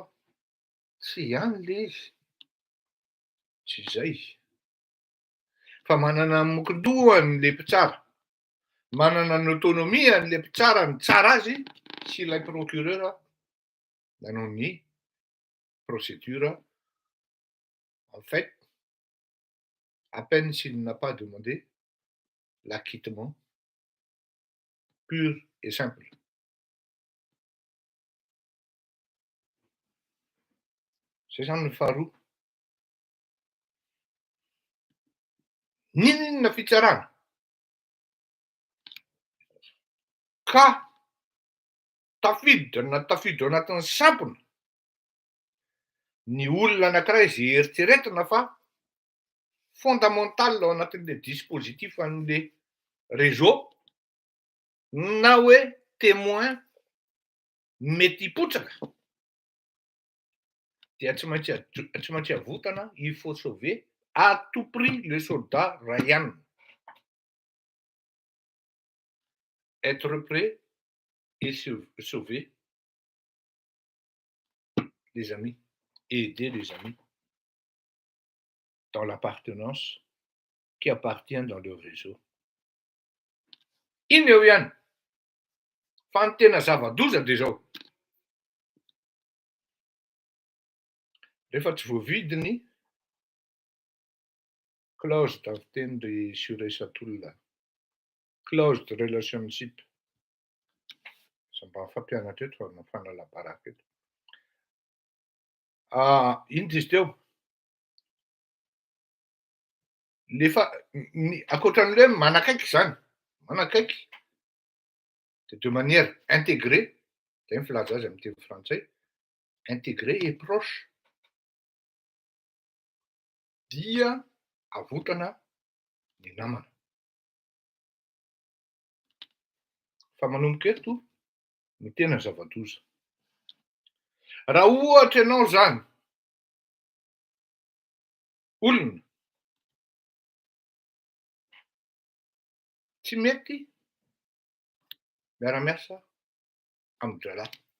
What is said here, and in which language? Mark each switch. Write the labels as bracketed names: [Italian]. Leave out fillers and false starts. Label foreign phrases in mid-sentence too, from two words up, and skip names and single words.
[Malagasy] Tsy ihany le izy. Tsy izay. Fa manana ny mokin-dohany le mpitsara. Manana ny autonomie an'le mpitsara ny tsara azy sy ilay procureur nanao ny procédure. [French] En fait, à peine s'il n'a pas demandé l'acquittement pur et simple. [Malagasy] Zay zany ny faharoa. Ninona fitsarana ka tafiditra anatin'ny sampona ny olona anankiray izay eritreretina fa fondamental ao anatin'le dispositif an'le réseau na hoe témoin mety hipotsaka dia tsy maintsy avotana. [French] Il faut sauver à tout prix le soldat Ryan. Être prêt et sauver les amis et aider les amis. dans l'appartenance qui appartient dans le réseau. [Malagasy] Iny eo ihany. Fa ny tena zava-doza dia zao. Rehefa tsy voavidy ny [French] clause dans [Malagasy] teny ry Soresatolona. [French] Clause de relationship. [Malagasy] Mba fampianatra eto fa fanalabaraka eto. Iny izy teo. Ankoatran'ilay hoe manakaiky zany, manakaiky. [French] De manière intégrée, [Malagasy] zay ny filaza azy amin'ny teny frantsay, [French] intégrée et proche. [Malagasy] Dia avotana ny namana. Fa manomboka eto ny tena zava-doza. Raha ohatra ianao zany olona tsy mety miara-miasa amin'ny drala.